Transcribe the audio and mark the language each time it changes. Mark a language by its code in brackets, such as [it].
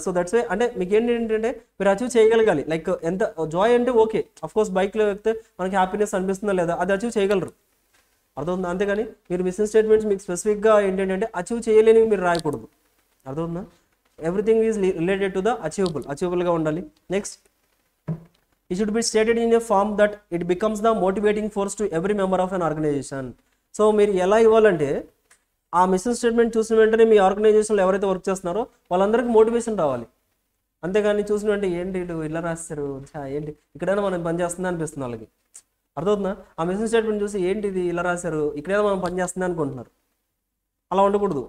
[te] So that's way అంటే మీకు ఏంటంటే మీరు అచీవ్ చేయగలగాలి. లైక్ ఎంత జాయ్ అంటే ఓకే, అఫ్కోర్స్ బైక్లో ఎక్కితే మనకి హ్యాపీనెస్ అనిపిస్తుందా లేదా, అది అచీవ్ చేయగలరు. అర్థమవుతుందా? అంతేగాని మీరు మిషన్ స్టేట్మెంట్స్ మీకు స్పెసిఫిక్గా ఏంటంటే అచీవ్ చేయలేనివి మీరు రాయకూడదు. అర్థమవుతుందా? [en] Everything is related to the అచీవబుల్గా ఉండాలి. Next, it should be stated in a form that it becomes the motivating force to every member of an organization. [te] So మీరు ఎలా ఇవ్వాలంటే ఆ మిషన్ స్టేట్మెంట్ చూసిన వెంటనే మీ ఆర్గనైజేషన్లో ఎవరైతే వర్క్ చేస్తున్నారో వాళ్ళందరికీ మోటివేషన్ రావాలి. అంతేగాని చూసిన వెంటనే ఏంటి ఇటు ఇలా రాస్తారు, ఏంటి ఇక్కడైనా మనం పని చేస్తుందా అనిపిస్తుంది వాళ్ళకి. అర్థమవుతుందా? ఆ మిషన్ స్టేట్మెంట్ చూసి ఏంటి ఇది ఇలా రాశారు, ఇక్కడైనా మనం పని చేస్తుందా అనుకుంటున్నారు. అలా ఉండకూడదు.